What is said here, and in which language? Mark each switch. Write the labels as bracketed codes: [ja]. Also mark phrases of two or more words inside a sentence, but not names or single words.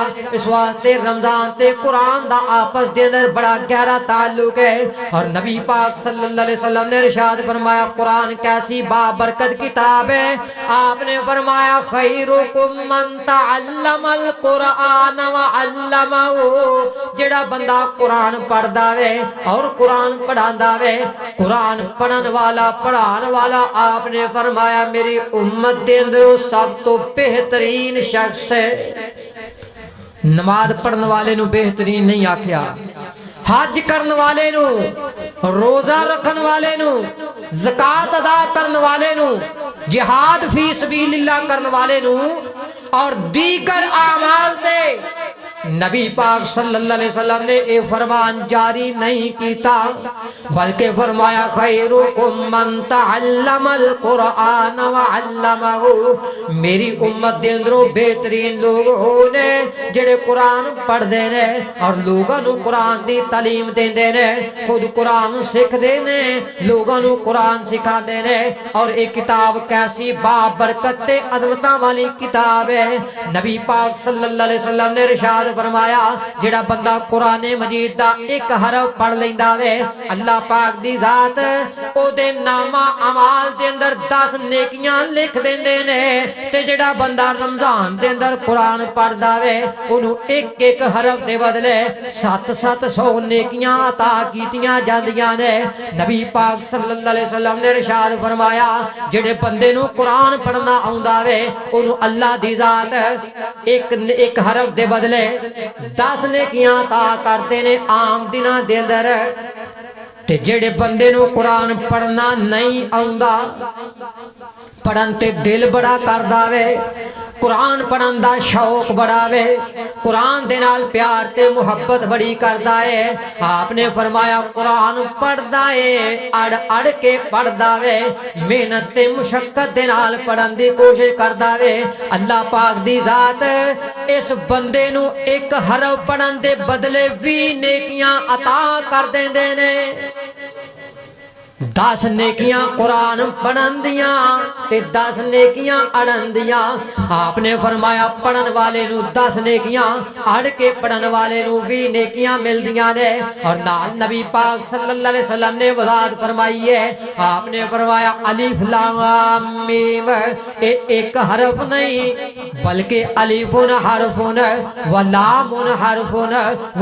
[pa] اس واسطے رمضان تے قرآن دا آپس دے اندر بڑا گہرا تعلق ہے۔ [ur] اور نبی پاک [ar] صلی اللہ علیہ وسلم [ur] نے ارشاد فرمایا قرآن کیسی بابرکت کتاب ہے، آپ نے فرمایا [ar] خیرکم من تعلم القرآن وعلمہ، [pa] جڑا بندہ قرآن پڑھدا وے اور قرآن پڑھاندا وے، قرآن پڑھن والا پڑھان والا، آپ نے فرمایا میری امت دے اندر سب تو بہترین شخص ہے۔ نماز پڑھن والے نو بہترین نہیں آکھیا، حج کرن والے نو، روزہ رکھن والے نو، زکاة ادا کرن والے نو، جہاد [ar] فی سبیل اللہ [pa] کرن والے نو اور دیگر اعمال تے نبی پاک [ar] صلی اللہ علیہ وسلم [pa] نے اے فرمان جاری نہیں کیتا، بلکہ فرمایا [ar] خیرکم من تعلم القرآن وعلمہ، [pa] میری امت دے اندروں بہترین لوگ ہونے جڑے قرآن پڑھ دینے اور لوگاں نو قرآن دی تعلیم دین دینے، خود قرآن سکھ دینے، لوگاں نو قرآن سکھا دینے۔ اور ایک کتاب کیسی بابرکت تے عظمتاں والی کتاب ہے، نبی پاک [ar] صلی اللہ علیہ وسلم [pa] نے ارشاد فرمایا جڑا بندہ قرآن مجید دا ایک حرف پڑھ لیندا وے، اللہ پاک دی ذات او دے نامہ اعمال دے اندر 10 نیکیاں لکھ دیندے نے، تے جڑا بندہ رمضان دے اندر قرآن پڑھدا وے اونوں ایک ایک حرف دے بدلے 700 نیکیاں عطا کیتیاں جاندیاں نے۔ نبی پاک [ar] صلی اللہ علیہ وسلم [pa] نے ارشاد فرمایا جڑے بندے نو قرآن پڑھنا آوندا وے اونوں اللہ دی ذات ایک حرف دے بدلے 10 نیکیاں عطا کرتے نے عام دناں دے اندر۔ تے جڑے بندے نو قرآن پڑھنا نہیں آوندا، پڑھن تے دل بڑا کردا وے، قرآن پڑھن دا شوق بڑا وے، قرآن دے نال پیار تے محبت بڑی کردا ہے، آپ نے فرمایا قرآن پڑھدا ہے اڑ اڑ کے پڑھدا وے، محنت تے مشقت دے نال پڑھن دی کوشش کردا وے، اللہ پاک دی ذات اس بندے نو ایک حرف پڑھن دے بدلے 20 نیکیاں عطا کر دیندے نے۔ 10 نیکیاں قرآن پڑھن دیاں تے 10 نیکیاں اڑن دیاں. آپ نے فرمایا پڑھن والے نو 10 نیکیاں اڑ کے پڑھن والے نو 20 نیکیاں مل دیاں نے. اور نال نبی پاک [ar] صلی اللہ علیہ وسلم [pa] نے وضاحت فرمائی ہے. [ur] آپ نے فرمایا الف لام میم ایک حرف نہیں بلکہ [ar] الف حرف و لام حرف و